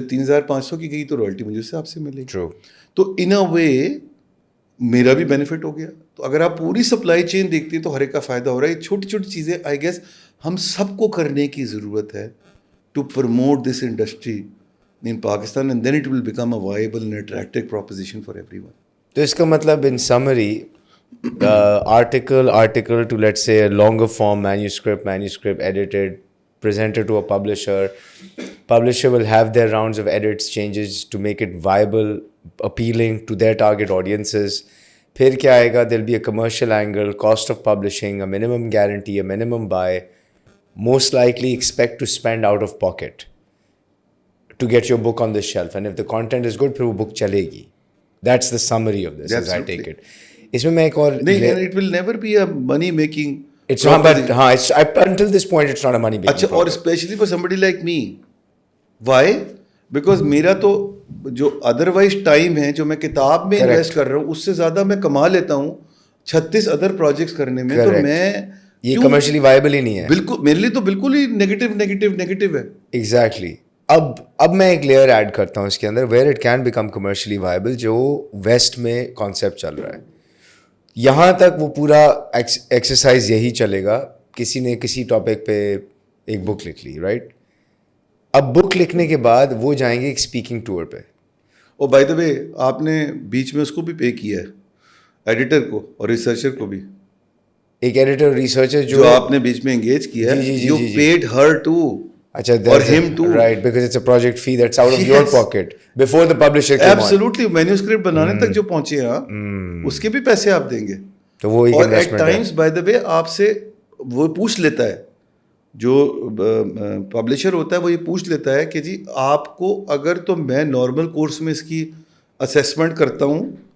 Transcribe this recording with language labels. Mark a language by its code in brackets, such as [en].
[ur] جب 3,500 کی گئی تو رائلٹی مجھے اس حساب سے ملے گی. تو [en] in a way [ur] میرا بھی بینیفٹ ہو گیا. تو اگر آپ پوری سپلائی چین دیکھتے ہیں تو ہر ایک کا فائدہ ہو رہا ہے. یہ چھوٹی چھوٹی چیزیں [en] I guess [ur] ہم سب کو کرنے کی ضرورت ہے [en] To promote this industry in Pakistan, and then it will become a viable and attractive proposition for everyone. [ur] تو اس کا مطلب [en] In summary article to let's say a longer form manuscript edited, presented to a publisher will have their rounds of edits, changes to make it viable, appealing to their target audiences. [ur] پھر کیا آئے گا, [en] there'll be a commercial angle, cost of publishing, a minimum guarantee, a minimum buy, most likely expect to spend out of pocket to get your book on the shelf, and if the content is good [ur] پھر وہ book چلے گی. [en] That's the summary of this, as I take it. [ur] اس میں ایک اور [en] نہیں, and it will never be a money making. It's not, but it's until this point it's not a money making. اچھا, اور especially for somebody like me, why? [ur] Because میرا تو جو otherwise time ہے جو میں کتاب میں انویسٹ کر رہا ہوں اس سے زیادہ میں کما لیتا ہوں 36 ادر پروجیکٹس کرنے میں. تو میں یہ کمرشلی وائبل ہی نہیں ہے. بالکل میرے لیے تو بالکل ہی نیگیٹو ہے. ایگزیکٹلی. اب میں ایک لیئر ایڈ کرتا ہوں اس کے اندر, [en] where it can become commercially viable, [ur] جو ویسٹ میں کانسیپٹ چل رہا ہے. یہاں تک وہ پورا ایکسرسائز یہی چلے گا, کسی نے کسی ٹاپک پہ ایک بک لکھ لی, رائٹ. اب بک لکھنے کے بعد وہ جائیں گے ایک اسپیکنگ ٹور پہ. اور بائی دا وے آپ نے بیچ میں اس کو بھی پے کیا ہے, ایڈیٹر کو اور ریسرچر کو بھی. ایک ایڈیٹر ریسرچر جو آپ نے بیچ میں انگیج کیا ہے, [en] You paid her too. اچھا, اور him too, right, because it's a project fee that's out of your pocket before the publisher came on. Absolutely. [ur] manuscript بنانے تک جو پہنچے ہیں اس کے بھی پیسے آپ دیں گے. تو وہ اور ایٹ ٹائمس بائی دا وے آپ سے وہ پوچھ لیتا ہے, جو پبلشر ہوتا ہے وہ یہ پوچھ لیتا ہے کہ جی آپ کو اگر, تو میں نارمل کورس میں اس کی اسیسمنٹ کرتا ہوں